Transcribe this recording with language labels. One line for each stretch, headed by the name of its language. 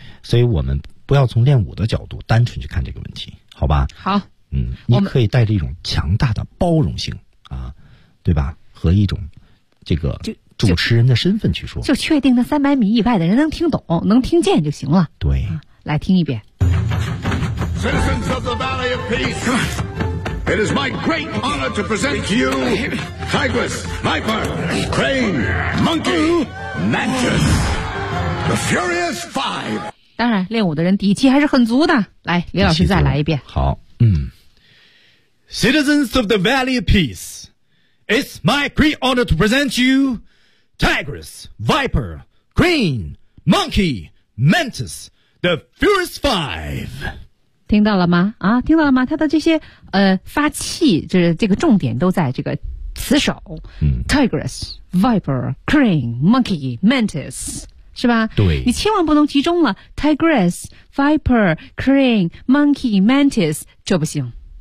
Chinese: 所以我们不要从练武的角度单纯去看这个问题，好吧？好。嗯，你可以带着一种强大的包容性啊，对吧？和一种这个主持人的身份去说。就确定那300米以外的人能听懂、能听见就行了。对、来听一遍。
English: Citizens of the Valley of Peace, it is my great honor to present to you Tigress, Viper, Crane, Monkey, Mantis, the Furious Five.
Chinese: 当然，练武的人底气还是很足的。来，李老师再来一遍。好。
English: Citizens of the Valley of Peace, it's my great honor to present you Tigress, Viper, Crane, Monkey, Mantis, the Furious Five.
Chinese: 听到了吗？啊，听到了吗？他的这些发气，就是这个重点都在这个词首。嗯、 Tigress, Viper, Crane, Monkey, Mantis, 是吧？对。你千万不能集中了 Tigress, Viper, Crane, Monkey, Mantis, 这不行。